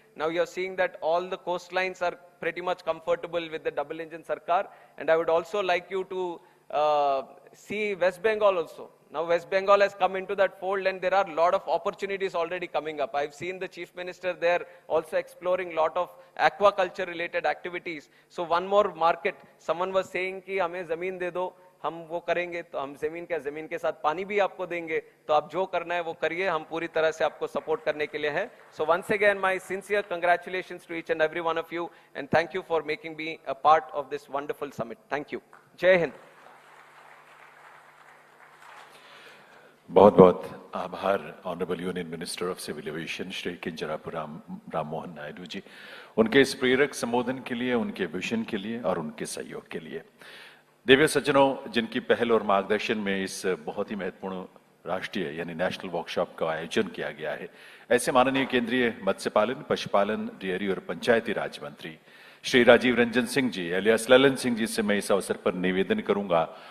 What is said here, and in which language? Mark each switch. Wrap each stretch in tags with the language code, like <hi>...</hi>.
<en>Now you're seeing that all the coastlines are pretty much comfortable with the double engine Sarkar. And I would also like you to see West Bengal also. Now West Bengal has come into that fold, and there are a lot of opportunities already coming up. I've seen the Chief Minister there also exploring a lot of aquaculture related activities. So one more market, someone was saying</en> <hi>कि हमें ज़मीन दे दो, हम वो करेंगे, तो हम ज़मीन के साथ पानी भी आपको देंगे, तो आप जो करना है वो करिए, हम पूरी तरह से आपको सपोर्ट करने के लिए हैं.</hi> <en>So once again, my sincere congratulations to each and every one of you, and thank you for making me a part of this wonderful summit. Thank you. Jai Hind.</en> <hi>बहुत बहुत आभार honourable union minister of civil aviation Shri Kinjarapu Ram Mohan Naidu ji, उनके इस प्रेरक संबोधन के लिए, उनके विजन के लिए और उनके सहयोग के लिए. दिव्य सज्जनों, जिनकी पहल और मार्गदर्शन में इस बहुत ही महत्वपूर्ण राष्ट्रीय यानी नेशनल वर्कशॉप का आयोजन किया गया है, ऐसे माननीय केंद्रीय मत्स्य पालन, पशुपालन, डेयरी और पंचायती राज मंत्री श्री राजीव रंजन सिंह जी एलियास ललन सिंह जी से मैं इस अवसर पर निवेदन करूंगा.</hi>